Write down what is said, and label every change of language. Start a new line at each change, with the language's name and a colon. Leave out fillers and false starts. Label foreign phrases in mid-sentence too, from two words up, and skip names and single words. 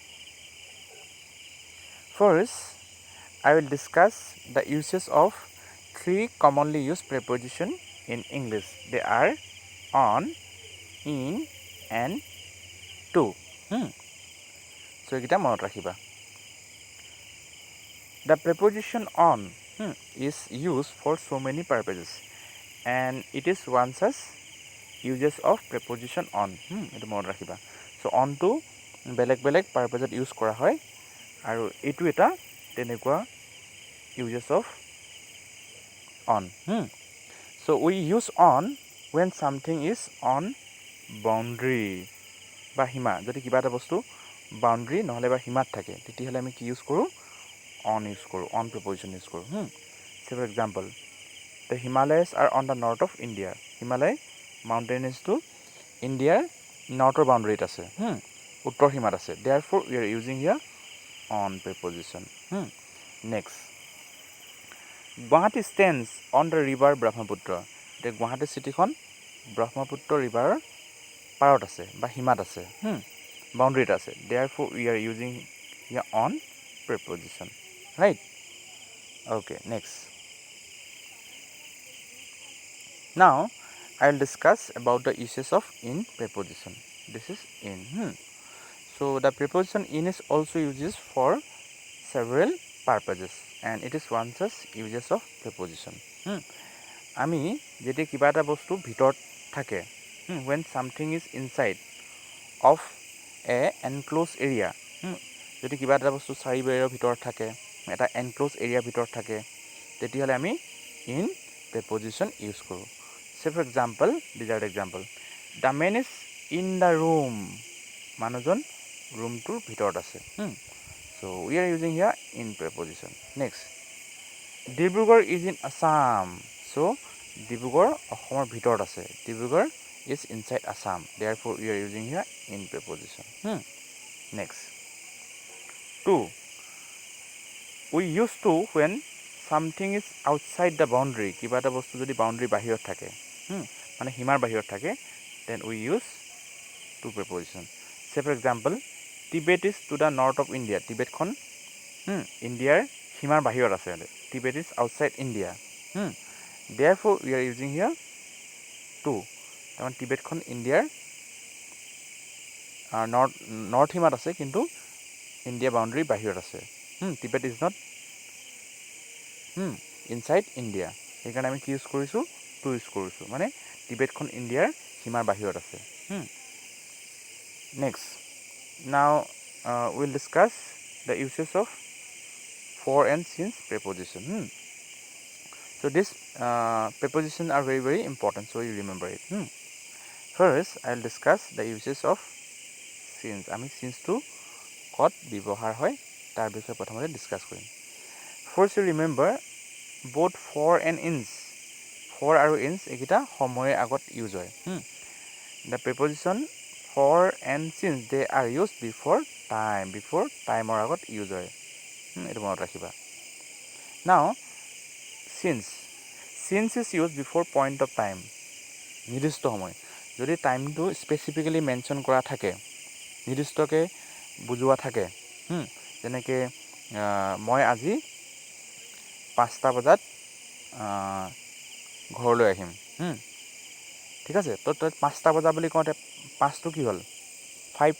English: First, I will discuss the uses of three commonly used preposition in English. They are on, in and to.
Assamese: So এইকেইটা মনত ৰাখিবা.
English: The preposition on is used for so many purposes and it is one such uses of preposition on.
Assamese: এইটো মনত ৰাখিবা.
English: So on to
Assamese: বেলেগ বেলেগ purpose ত use কৰা হয় আৰু এইটো এটা তেনেকুৱা
English: uses of on. So we use on when something is on boundary
Assamese: বা সীমা. যদি কিবা এটা বস্তু বাউণ্ডাৰী নহ'লে বা সীমাত থাকে তেতিয়াহ'লে আমি কি ইউজ কৰোঁ?
English: on use কৰোঁ, on preposition use কৰোঁ. Say for example, the Himalayas are on the north of India.
Assamese: হিমালয় মাউণ্টেইনছটো ইণ্ডিয়াৰ নৰ্থৰ বাউণ্ডাৰীত আছে, উত্তৰ সীমাত আছে.
English: Therefore we are using here on preposition. Next, Guwahati stands on the river Brahmaputra.
Assamese: এতিয়া গুৱাহাটী চিটিখন ব্ৰহ্মপুত্ৰ ৰিভাৰৰ পাৰত আছে বা সীমাত আছে, বাউণ্ডাৰীত আছে.
English: Therefore we are using here on preposition. Right? Okay, next. Now I will discuss about the uses of in preposition. This is in. So the preposition in is also used for several purposes and it is one such uses of preposition.
Assamese: আমি যেতিয়া কিবা এটা বস্তু ভিতৰত থাকে,
English: when something is inside of a enclosed area,
Assamese: যদি কিবা এটা বস্তু চাৰি বেৰৰ ভিতৰত থাকে, এটা
English: enclose area
Assamese: ভিতৰত থাকে, তেতিয়াহ'লে আমি
English: in preposition use
Assamese: কৰোঁ.
English: Say for example, these are the example, the man is in the room.
Assamese: মানুহজন ৰুমটোৰ ভিতৰত আছে.
English: So we are using here in preposition. Next, Dibrugarh is in Assam.
Assamese: চ' ডিব্ৰুগড় অসমৰ ভিতৰত আছে.
English: Dibrugarh is inside Assam. Therefore we are using here in preposition. নেক্সট, টু, we use to when something is outside the boundary.
Assamese: কিবা এটা বস্তু যদি বাউণ্ডাৰী বাহিৰত থাকে, মানে সীমাৰ বাহিৰত থাকে,
English: then we use to preposition. Say for example, Tibet is to the north of India.
Assamese: টিবেটখন ইণ্ডিয়াৰ সীমাৰ বাহিৰত আছে.
English: Tibet is outside India. Therefore we are using here to.
Assamese: তাৰমানে টিবেটখন ইণ্ডিয়াৰ নৰ্থ সীমাত আছে কিন্তু ইণ্ডিয়া বাউণ্ডাৰী বাহিৰত আছে.
English: Tibet is not inside India.
Assamese: সেইকাৰণে আমি কি ইউজ কৰিছোঁ? টু ইউজ কৰিছোঁ. মানে টিবেটখন ইণ্ডিয়াৰ সীমাৰ বাহিৰত আছে.
English: Next, now will discuss the uses of for and since preposition. So these preposition are very very important, so you remember it. First I will discuss the uses of since.
Assamese: আমি চিন্সটো ক'ত ব্যৱহাৰ হয় তাৰ বিষয়ে প্ৰথমতে ডিছকাছ কৰিম.
English: First you remember both for and ins.
Assamese: for আৰু ins এইকেইটা সময়ৰ আগত ইউজ হয়.
English: The preposition for and since they are used before
Assamese: টাইমৰ আগত ইউজ হয়. এইটো মনত ৰাখিবা.
English: Now since is used before point of time.
Assamese: নিৰ্দিষ্ট সময়. যদি টাইমটো
English: specifically mention
Assamese: কৰা থাকে, নিৰ্দিষ্টকৈ বুজোৱা থাকে, যেনেকৈ মই আজি 5টা বজাত ঘৰলৈ আহিম. ঠিক আছে, তো 5টা বজা বুলি কওঁতে 5টো কি হ'ল? 5.